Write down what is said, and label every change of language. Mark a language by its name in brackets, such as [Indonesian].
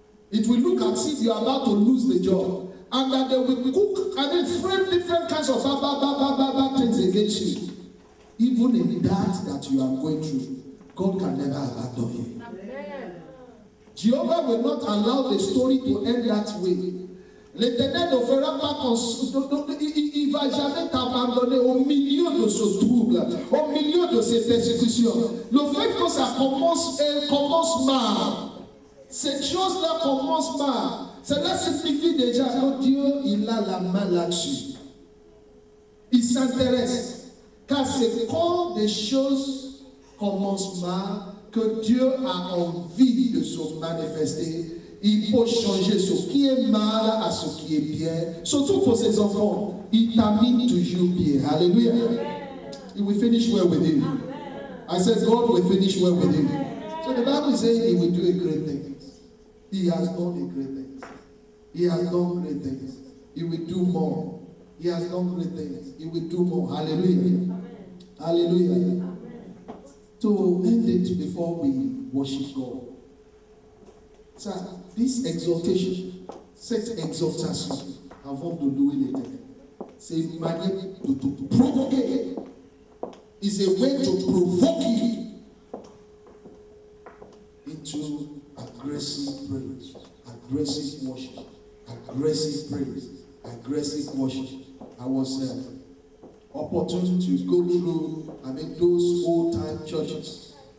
[English] It will look as if you are about to lose the job, and that they will cook and then frame different kinds of bad things against you. Even in that you are going through, God can never abandon you. Amen. Jehovah will not allow the story to end that way. [French] L'Éternel ne fera pas il va jamais t'abandonner au milieu de ce trouble, au milieu de ces persécutions. Le fait que ça commence mal, cette chose-là commence mal, cela signifie déjà que Dieu, il a la main là-dessus. Il s'intéresse. Car c'est quand des choses commencent mal que Dieu a envie de se manifester. Il peut changer ce qui est mal à ce qui est bien. Surtout pour ses enfants. Il termine toujours bien. Alléluia. [English] He will finish well with you. I said God will finish well with you. So the Bible is saying He will do a great things. He has done a great things. He has done great things. He will do more. He has done great things. He will do more. Hallelujah. Amen. Hallelujah. Amen. To end it before we worship God. So, this exhortation, [French] cette exhortation, avant de louer l'Éternel, c'est une manière de te provoquer. [English] It's a way to provoke you into aggressive praise, aggressive worship, aggressive praise, aggressive worship. I was opportune to go through, those old-time churches.